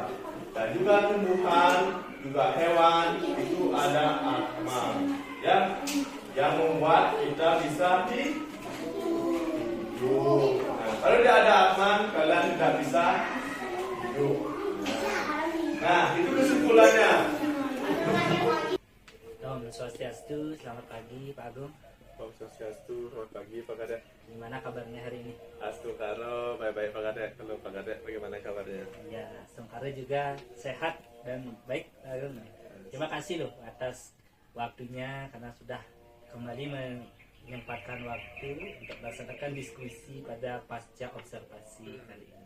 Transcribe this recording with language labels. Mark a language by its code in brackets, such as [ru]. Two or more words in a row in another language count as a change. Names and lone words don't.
[id] Dan juga tumbuhan, juga hewan itu ada atman, ya, yang membuat kita bisa hidup. Nah, kalau tidak ada atman, kalian tidak bisa hidup. Nah, itu kesimpulannya. [sa] Om Swastiastu, [id] selamat pagi Pak Agung. [sa] Om Swastiastu, [id] selamat pagi Pak Kadek. Gimana kabarnya hari ini? Astu Karo, baik-baik Pak Kadek. Halo Pak Kadek, bagaimana kabarnya? Ya, Sungkara juga sehat dan baik Pak Agung. Terima kasih loh atas waktunya karena sudah kembali menyempatkan waktu untuk melaksanakan diskusi pada pasca observasi kali ini.